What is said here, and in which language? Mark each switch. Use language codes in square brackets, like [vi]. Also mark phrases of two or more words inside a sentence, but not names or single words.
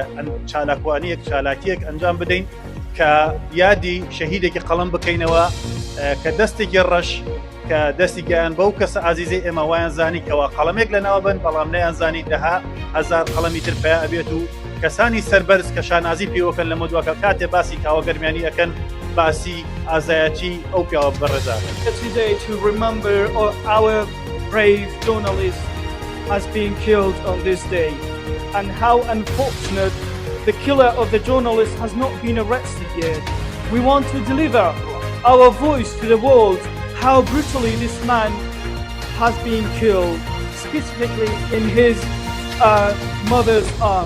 [ckb] چالاکیەک ئەنجام بدەین کە یادی شەهیدێکی قەڵەم بکەینەوە کە دەستێکی ڕەش کە دەستی گیان بەو کەسە ئازیزەی ئێمە وایان زانی کەەوە قەڵەمێک لەناوە بن بەڵام نەیان زانی دەها هەزار قەڵەمی تر پێ ئەبێت و کەسانی سەربەرز کە شانازی پێوەکەن لە مدووەکە کاتێ باسی کاوە گەرمیانی ئەکەن باسی ئازایەتی ئەو پیاوە بەڕێزا. [en] Today to remember our brave journalist has been killed on this day and how unfortunate the killer of the journalist has not been arrested yet. We want to deliver our voice to the world how brutally this man has been killed, specifically in his mother's arm.